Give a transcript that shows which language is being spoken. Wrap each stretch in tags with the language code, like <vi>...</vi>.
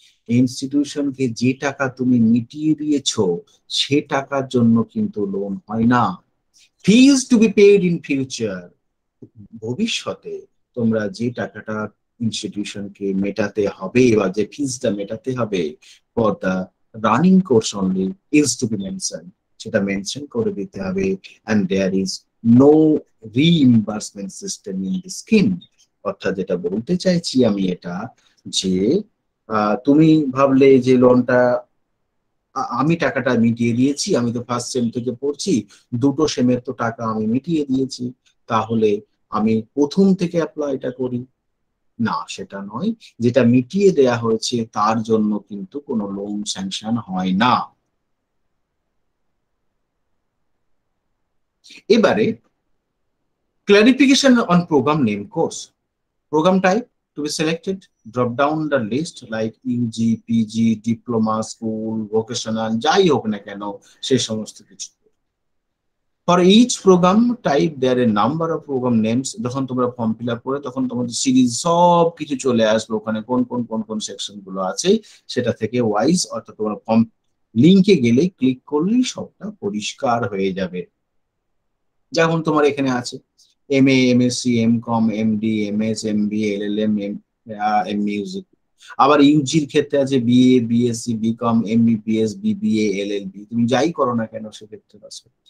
<bn>ইনস্টিটিউশনকে যে টাকা তুমি মিটিয়ে দিয়েছো সে টাকার জন্য কিন্তু লোন হয় না।</bn> <en>fees to be paid in future,</en> <bn>ভবিষ্যতে তোমরা যে টাকাটা ইনস্টিটিউশনকে মেটাতে হবে বা যে ফিজটা মেটাতে হবে</bn> <en>for the running course only is to be mention,</en> <bn>সেটা মেনশন করে দিতে হবে,</bn> <en>and there is no reimbursement system in the scheme।</en> <bn>অর্থাৎ যেটা বলতে চাইছি আমি এটা, যে তুমি ভাবলে যে লোনটা আমি টাকাটা মিটিয়ে দিয়েছি, আমি তো ফার্স্ট সেম থেকে পড়ছি, দুটো সেমের তো টাকা আমি মিটিয়ে দিয়েছি, তাহলে আমি প্রথম থেকে অ্যাপ্লাইটা করি। না, সেটা নয়। যেটা মিটিয়ে দেয়া হয়েছে তার জন্য কিন্তু কোনো লোন স্যাংশন হয় না। এবারে</bn> <en>clarification on program name course. Program type to be selected, drop down the list like UG, PG, diploma, school, vocational,</en> <bn>যাই হোক না কেন সেই সমস্ত কিছু।</bn> <en>For each program type there are a number of program names।</en> <bn>যখন তোমরা form fill up করে তখন তোমাদের সিরিজ সব কিছু চলে আসবে, ওখানে কোন কোন কোন কোন সেকশন গুলো আছে সেটা থেকে ওয়াইজ, অর্থাৎ তোমরা ফর্ম লিঙ্কে গেলে ক্লিক করলেই সবটা পরিষ্কার হয়ে যাবে। যেমন তোমার এখানে আছে MA, MSc, MCom, MD, MS, MBA, LLM, music. আবার ইউজির ক্ষেত্রে আছে BA, BSc, BCom, MBBS, BBA, LLB, তুমি যাই করো না কেন সেক্ষেত্রে আছে।</bn>